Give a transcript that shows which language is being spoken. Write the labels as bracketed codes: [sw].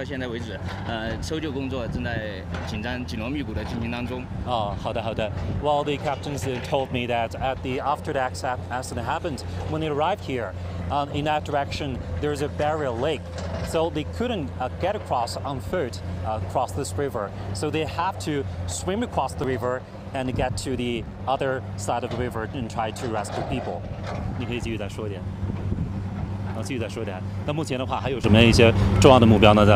[zh] 到现在为止，搜救工作正在紧锣密鼓的进行当中。好的。 [en] Well, the captains told me that after the accident happened, when they arrived here, in that direction there's a barrier lake, so they couldn't get across on foot across this river. So they have to swim across the river and get to the other side of the river and try to rescue people. [zh] 你可以继续再说一点。继续再说一点。那目前的话，还有什么一些重要的目标呢？